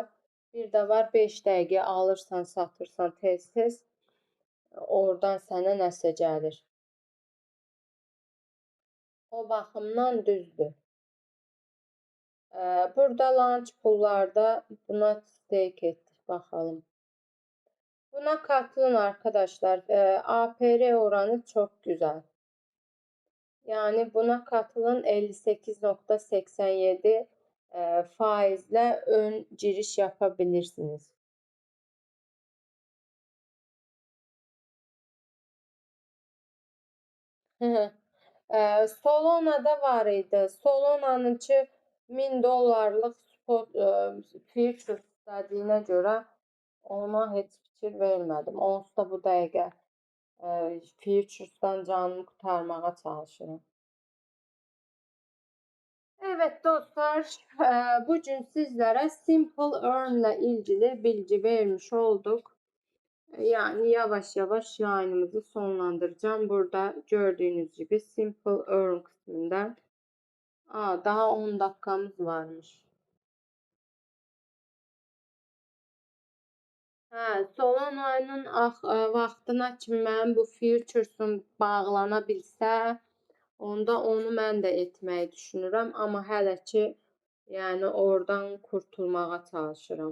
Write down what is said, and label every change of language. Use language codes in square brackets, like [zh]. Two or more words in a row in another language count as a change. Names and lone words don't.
[az] Bir də var 5 dəqiqə alırsan, satırsan tez-tez, oradan sənə nəsə gəlir. O baxımdan düzdür. Burada launch pullarda buna stake etdik, baxalım. [tr] Buna katılın arkadaşlar. APR oranı çok güzel. Yani buna katılın 58.87 faizle ön giriş yapabilirsiniz. [az] Solana'da var idi. Solana'nınki $1000'lık [en] spot futures [az] istədiyinə görə ona heç fikir vermədim. Onsuz da bu dəqiqə futures'dan canımı kurtarmağa çalışıram. [tr] Evet dostlar, bugün sizlere Simple Earn ile ilgili bilgi vermiş olduk. Yani yavaş yavaş yayınımızı sonlandıracağım. Burada gördüğünüz gibi Simple Earn kısmından Daha 10 dakikamız varmış. [az] Solana'nın vaxtına kimi mənim bu futures'um bağlana bilsə, onda onu mən də etməyi düşünürəm. Amma hələ ki, yəni oradan qurtulmağa çalışıram.